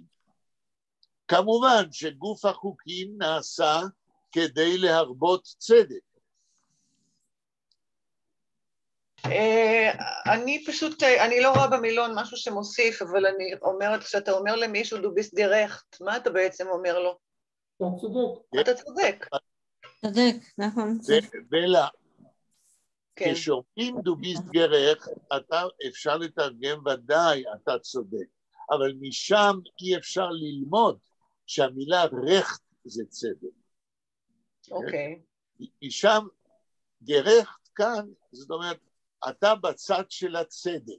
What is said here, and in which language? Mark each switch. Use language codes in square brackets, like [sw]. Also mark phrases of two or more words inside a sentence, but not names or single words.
[he] כמובן שגוף החוקים נעשה כדי להרבות צדק. אני לא רואה במילון משהו שמוסיף, אבל אני אומרת, כשאתה אומר למישהו [de] du bist gerecht, [he] מה אתה בעצם אומר לו? אתה צודק. אתה צודק. צודק, נכון. בלה, כשאומרים [de] du bist gerecht, [he] אפשר לתרגם ודאי, אתה צודק, אבל משם אי אפשר ללמוד שהמילה רכט זה צדק. אוקיי. משם gerecht כאן, זאת אומרת, אתה בצד של הצדק.